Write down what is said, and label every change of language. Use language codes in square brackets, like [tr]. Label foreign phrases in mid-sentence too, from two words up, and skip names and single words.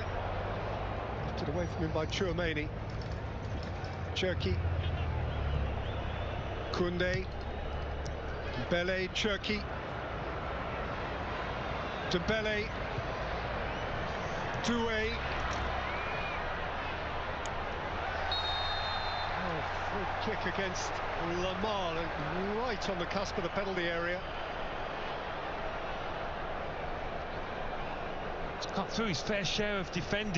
[en] Lifted away from him by Chouameni. Cherki. Koundé. Dembele, Cherki. Dembele. Doué. Oh, free kick against Lamar, right on the cusp of the penalty area. He's got through his fair share of defending.